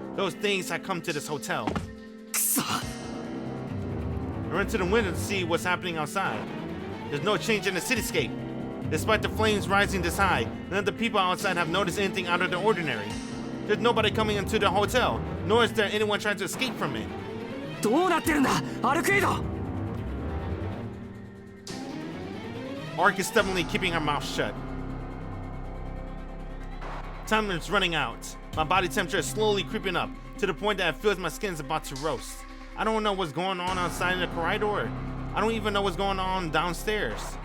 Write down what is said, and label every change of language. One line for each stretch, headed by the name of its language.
English: Those things that come to this hotel. I run to the window to see what's happening outside. There's no change in the cityscape. Despite the flames rising this high, none of the people outside have noticed anything out of the ordinary. There's nobody coming into the hotel, nor is there anyone trying to escape from it.
Japanese: どうなってるんだアルクエイド
English: Arc is stubbornly keeping her mouth shut. Time is running out. My body temperature is slowly creeping up, to the point that it feels my skin is about to roast. I don't know what's going on outside in the corridor. I don't even know what's going on downstairs.